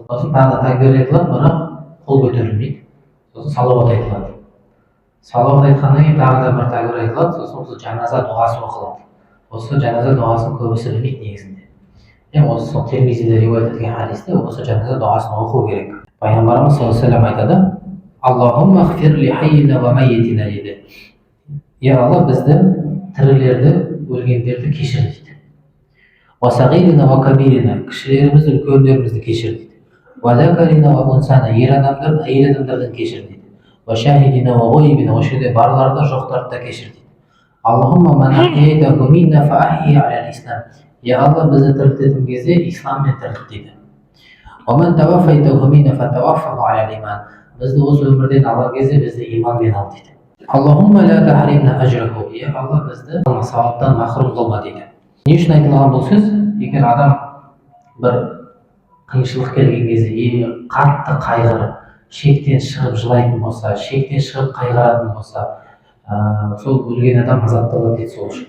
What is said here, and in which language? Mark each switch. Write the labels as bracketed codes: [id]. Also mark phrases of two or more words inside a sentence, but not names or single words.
[kk] Сосын тағы да тәкбір айтылады, бірақ қол көтерілмейді. Сосын салауат айтылады. Салауат айтқаннан кейін тағы да бір тәкбір айтылады, сосын осы жаназа дұғасы оқылады. Осы жаназа дұғасын көбісі білмейді негізінде. Осы сол Термизиде риуаят етілген хадисте осы жаназа дұғасын оқу керек. Пайғамбарымыз [ar] صلى الله عليه وسلم [kk] айтады: [ar] اللهم اغفر لحينا وميتنا [kk] дейді. Я Алла, бізді тірілерді, өлгендерді кешір дейді. [ar] وصغيرنا وكبيرنا, [kk] кішілерімізді, үлкендерімізді кешір дейді. [ar] وذكرنا وأنثانا, [kk] ер адамдар, әйел адамдардан кешір дейді. [ar] وشاهدنا وغائبنا, [kk] осы жерде барларды, жоқтарды да кешір дейді. [ar] اللهم من أحييته منا فأحيه على الإسلام. [kk] Я Алла, бізді тірілтетін кезде исламмен тірілт дейді. [ar] ومن توفيته منا فتوفه على الإيمان. [kk] Бізді осы өмірден алған кезде бізді иманмен ал дейді. [ar] اللهم لا تحرمنا أجره. [kk] Я Алла, бізді сауаптан махрұм қылма дейді. Не үшін айтылған бұл сөз? Егер адам бір қиыншылық келген кезде қатты қайғырып, шектен шығып жылайтын болса, шектен шығып қайғыратын болса, сол өлген адам азапталады дейді сол үшін.